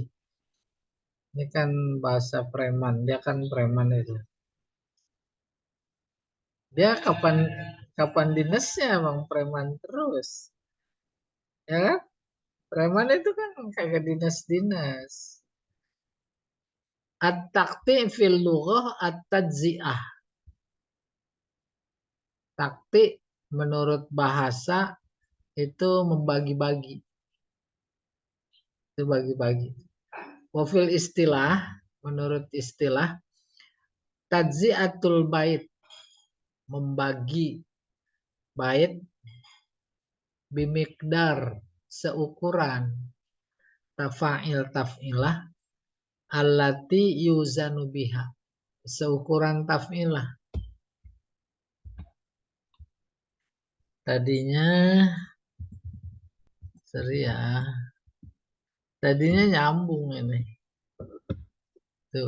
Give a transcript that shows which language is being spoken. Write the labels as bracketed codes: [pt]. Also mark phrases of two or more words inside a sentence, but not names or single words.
[id] Ini kan bahasa preman. Dia kan preman itu. Dia kapan dinasnya emang preman terus. Ya kan? Preman itu kan kagak dinas-dinas. [ar] التقطيع في اللغة التجزئة. [id] Takti menurut bahasa itu membagi-bagi. Itu bagi-bagi. [ar] وفي الاصطلاح, [id] menurut istilah, [ar] تجزئة البيت, [id] membagi bait bimikdar, seukuran [ar] تفاعيل تفعيلة التي يوزن بها, [id] seukuran taf'ilah. Tadinya seri ya. Tadinya nyambung ini. Tuh.